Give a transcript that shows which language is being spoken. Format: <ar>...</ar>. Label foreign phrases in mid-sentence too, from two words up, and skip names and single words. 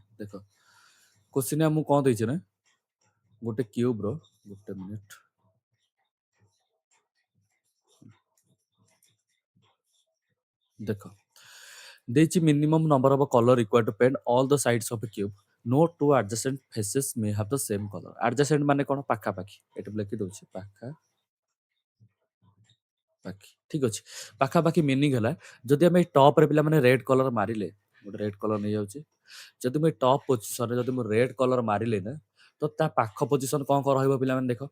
<or>ଦେଖ କ୍ୱେଶ୍ଚିନ୍ ଆମକୁ କ'ଣ ଦେଇଛି ନା ଗୋଟେ କ୍ୟୁବ୍ ର ଗୋଟେ ମିନିଟ୍ ଦେଖ ଦେଇଛି</or> <en>minimum number of colour required to paint all the sides of a cube no two adjacent faces may have the same color। adjacent</en> <or>ମାନେ କ'ଣ? ପାଖାପାଖି। ଏଠି ଲେଖି ଦଉଛି ପାଖାପାଖି। ଠିକ୍ ଅଛି। ପାଖାପାଖି ମିନିଂ ହେଲା ଯଦି ଆମେ ଏଇ ଟପ୍‌ରେ ପିଲାମାନେ</or> <en>red colour</en> <or>ମାରିଲେ, ଗୋଟେ</or> <en>red colour</en> <or>ନେଇଯାଉଛି। ଯଦି ମୁଁ ଏଇ</or> <en>top position</en> <or>ଯଦି ମୁଁ</or> <en>red colour</en> <or>ମାରିଲି ନା ତ ତା ପାଖ ପୋଜିସନ କ'ଣ କ'ଣ ରହିବ ପିଲାମାନେ ଦେଖ।</or>